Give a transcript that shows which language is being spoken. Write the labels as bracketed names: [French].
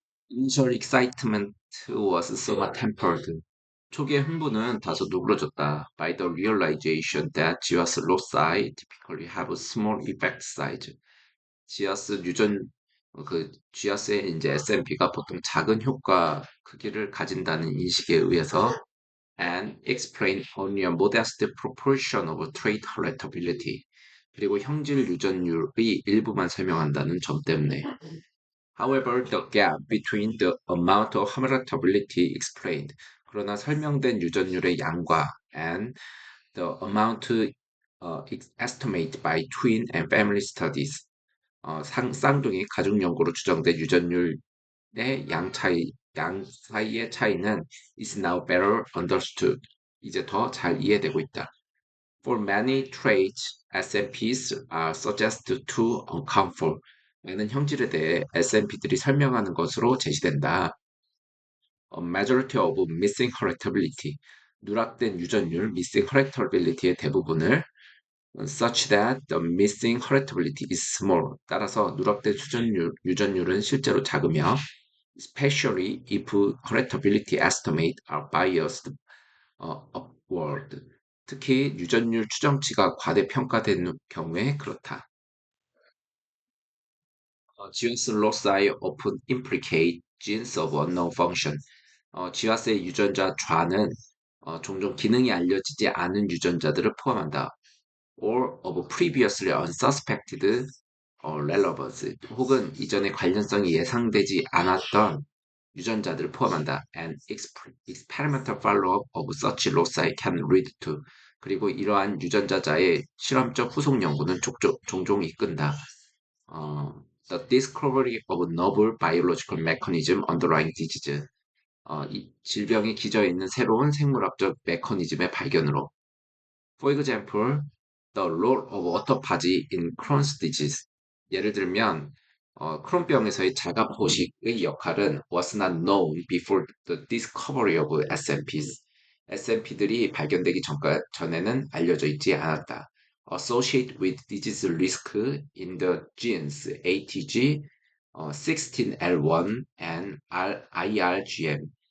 [English] Initial excitement was somewhat tempered. [Korean] 초기의 흥분은 다소 누그러졌다. [English] By the realization that GWAS loci typically have small effect size. [Korean] GWAS 유전 GWAS의 이제 SNP가 보통 작은 효과 크기를 가진다는 인식에 의해서 [English] and explain only a modest proportion of trait heritability. [Korean] 그리고 형질 유전율의 일부만 설명한다는 점 때문에. [English] However, the gap between the amount of heritability explained, [Korean] 그러나 설명된 유전율의 양과 [English] and the amount estimated by twin and family studies, [Korean] 쌍둥이 가족 연구로 추정된 유전율의 양 사이의 차이는 [English] is now better understood. [Korean] 이제 더 잘 이해되고 있다. [English] For many traits, SNPs are suggested to account for. [Korean] 많은 형질에 대해 SNP들이 설명하는 것으로 제시된다. [English] A majority of missing heritability. [Korean] 누락된 유전율, [English] missing heritability의 [Korean] 대부분을 [English] such that the missing heritability is small. [Korean] 따라서 누락된 유전율은 실제로 작으며 [English] especially if heritability estimates are biased upward. [Korean] 특히 유전율 추정치가 과대평가된 경우에 그렇다. [English] GWAS loci often implicate genes of unknown function. [Korean] GWAS의 유전자 좌는 종종 기능이 알려지지 않은 유전자들을 포함한다. [English] or of previously unsuspected relevance. [Korean] 혹은 이전에 관련성이 예상되지 않았던 유전자들을 포함한다. [English] And experimental follow-up of such loci can lead to. [Korean] 그리고 이러한 유전자자의 실험적 후속 연구는 종종 이끈다. [English] The discovery of novel biological mechanism underlying disease. [Korean] 이 질병이 기저에 있는 새로운 생물학적 메커니즘의 발견으로. [English] For example, the role of autophagy in Crohn's disease. [Korean] 예를 들면 크론병에서의 자가포식의 역할은 [English] was not known before the discovery of SNPs. [Korean] SNP들이 발견되기 전에는 알려져 있지 않았다. [English] Associated with disease risk in the genes ATG 16L1 and IRGM.